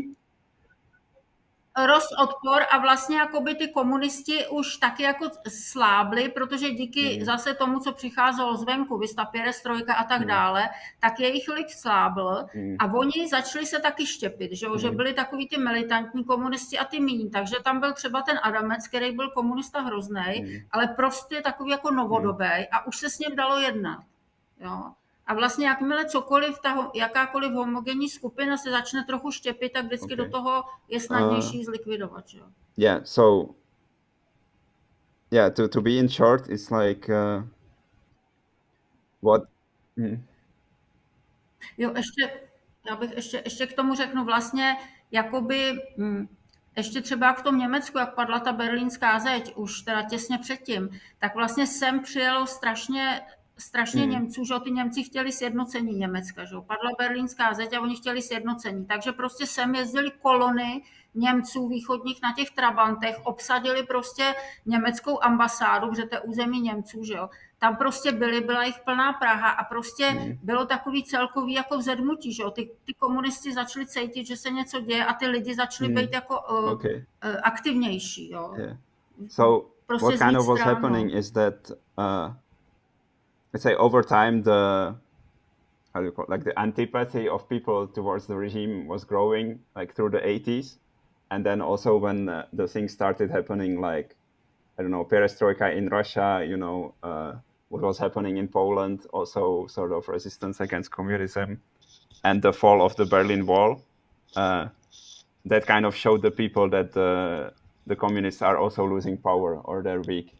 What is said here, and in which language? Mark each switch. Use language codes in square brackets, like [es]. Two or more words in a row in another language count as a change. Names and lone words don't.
[cs] rost odpor a vlastně jakoby ty komunisti už taky jako slábli, protože díky zase tomu, co přicházelo zvenku, vysta perestrojka a tak dále, tak jejich lid slábl a oni začali se taky štěpit, že byli takový ty militantní komunisti a ty míň, takže tam byl třeba ten Adamec, který byl komunista hroznej, ale prostě takový jako novodobý a už se s ním dalo jednat. Jo. A vlastně jakmile cokoliv, jakákoliv homogenní skupina se začne trochu štěpit, tak vždycky do toho je snadnější zlikvidovat. Jo? [en] Yeah, so yeah, to be in short, it's like what... [cs] Jo, já bych ještě k tomu řeknu vlastně, jakoby, ještě třeba jak v tom Německu, jak padla ta berlínská zeď, už teda těsně předtím, tak vlastně sem přijelo strašně Němců, že ty Němci chtěli sjednocení Německa, že padla berlínská zeď a oni chtěli sjednocení, takže prostě sem jezdili kolony Němců východních na těch trabantech, obsadili prostě německou ambasádu, protože to je území Němců, že jo. Tam prostě byla jich plná Praha a prostě bylo takový celkový jako vzedmutí, že jo. Ty komunisti začali cítit, že se něco děje a ty lidi začali být jako aktivnější, jo. [en] Yeah. So [cs] prostě [en] what kind of was happening is that let's say over time the how do you call it? Like the antipathy of people towards the regime was growing like through the 80s, and then also when the things started happening, like I don't know, perestroika in Russia, you know, what was happening in Poland, also sort of resistance against communism, and the fall of the Berlin Wall, that kind of showed the people that the communists are also losing power or they're weak.